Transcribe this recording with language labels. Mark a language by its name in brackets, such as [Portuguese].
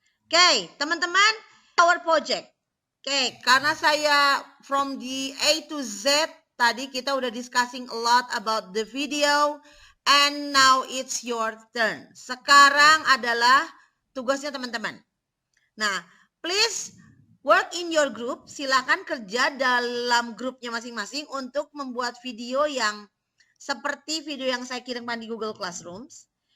[Indonesian] Oke, teman-teman, [English] our project. [Indonesian] Oke, karena saya [English] from the A to Z, [Indonesian] tadi kita udah [English] discussing a lot about the video, and now it's your turn. [Indonesian] Sekarang adalah tugasnya teman-teman. [English] Nah, please work in your group. [Indonesian] Silakan kerja dalam grupnya masing-masing untuk membuat video yang seperti video yang saya kirimkan di Google Classrooms.